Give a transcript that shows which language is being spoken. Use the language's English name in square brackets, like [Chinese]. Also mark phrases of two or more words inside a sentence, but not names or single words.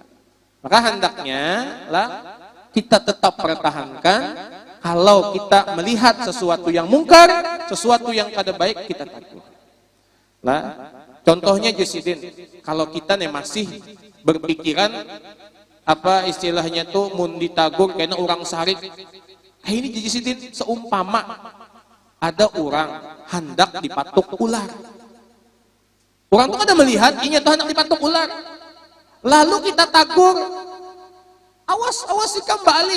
[Indonesian] Maka hendaknya kita tetap pertahankan. Kalau kita melihat sesuatu yang mungkar, sesuatu yang kada baik, kita takut. Contohnya Jasidin, kalau kita masih berpikiran istilahnya tuh mun ditagur karena orang sarik. Ini Jasidin seumpama ada orang hendak dipatuk ular. Orang tuh kada melihat ini tuh hendak dipatuk ular. Lalu kita tagur, awas sikam balik.